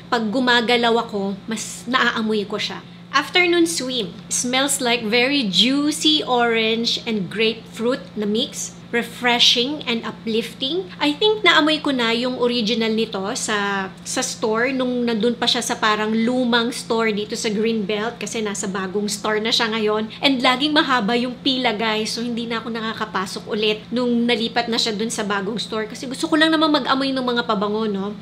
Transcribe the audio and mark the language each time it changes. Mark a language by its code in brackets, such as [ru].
[tl] Pag gumagalaw ako, mas naaamoy ko siya. [en] Afternoon swim. Smells like very juicy orange and grapefruit na mix. Refreshing and uplifting. [tl] I think naamoy ko na yung original nito sa store nung nandun pa siya sa parang lumang store dito sa Greenbelt kasi nasa bagong store na siya ngayon. And laging mahaba yung pila guys, so hindi na ako nakakapasok ulit nung nalipat na siya dun sa bagong store kasi gusto ko lang naman mag-amoy ng mga pabango, no?